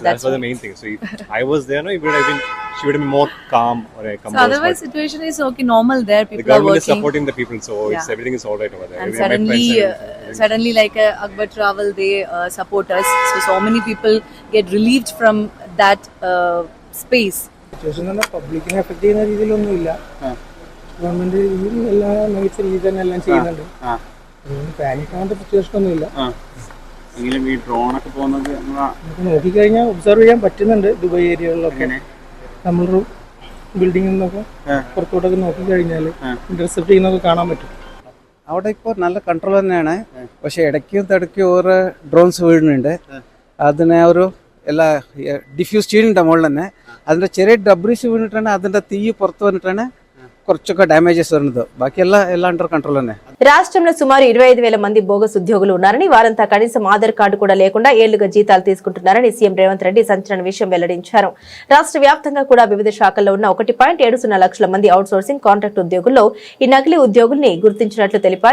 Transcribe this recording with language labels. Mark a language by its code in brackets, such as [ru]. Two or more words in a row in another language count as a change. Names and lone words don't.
[en] that's was the main thing. So if I was there, no, it would have been, she would have been more calm or a So composed. otherwise situation is okay, normal there. The People are government is working. supporting the people, so it's Yeah. everything is all right over there. And We have met friends and suddenly like Akbar Travel, they support us. So many people get relieved from that space. [ml] സിറ്റുവേഷൻ തന്നെ പബ്ലിക്കിനെ എഫക്ട് ചെയ്യുന്ന രീതിയിലൊന്നുമില്ല. ഗവൺമെന്റ് എല്ലാ മികച്ച രീതിയിൽ തന്നെ എല്ലാം ചെയ്യുന്നുണ്ട്. പാനിക് ആവേണ്ട സിറ്റുവേഷൻ ഒന്നുമില്ല. എങ്കിലും ഈ ഡ്രോണൊക്കെ പോകുന്നത് നമുക്ക് നോക്കിക്കഴിഞ്ഞാൽ ഒബ്സർവ് ചെയ്യാൻ പറ്റുന്നുണ്ട്. ദുബായ് ഏരിയകളിലൊക്കെ നമ്മളൊരു ബിൽഡിംഗിൽ നിന്നൊക്കെ പുറത്തോട്ടൊക്കെ നോക്കിക്കഴിഞ്ഞാൽ ഇന്റർസെപ്റ്റ് ചെയ്യുന്നതൊക്കെ കാണാൻ പറ്റും. അവിടെ ഇപ്പോൾ നല്ല കൺട്രോൾ തന്നെയാണ്. പക്ഷേ ഇടയ്ക്കും തടയ്ക്കും ഓരോ ഡ്രോൺസ് വീഴുന്നുണ്ട്. അതിനെ ഒരു എല്ലാ ഡിഫ്യൂസ് ചെയ്യുന്നുണ്ട് മുകളിൽ തന്നെ. അതിൻ്റെ ചെറിയ ഡബ്രീസ് വീണിട്ടാണ് അതിൻ്റെ തീ പുറത്ത് വന്നിട്ടാണ് കുറച്ചൊക്കെ డ్యామేజెస్ വരുന്നത്. ബാക്കി എലാ [en] under control [ml] అనే. [te] రాష్ట్రంలో సుమారు 25,000 మంది బోగస్ ఉద్యోగులు ఉన్నారని, వారంతా కనీసం ఆధార్ కార్డు కూడా లేకుండా ఏళ్లుగా జీతాలు తీసుకుంటున్నారని సీఎం రేవంత్ రెడ్డి సంచలన విషయం వెల్లడించారు. రాష్ట్ర వ్యాప్తంగా కూడా వివిధ శాఖల్లో ఉన్న 1.70 లక్షల మంది [en] out sourcing contract [te] ఉద్యోగుల్లో ఈ నకిలీ ఉద్యోగుల్ని గుర్తించినట్లు తెలిపారు.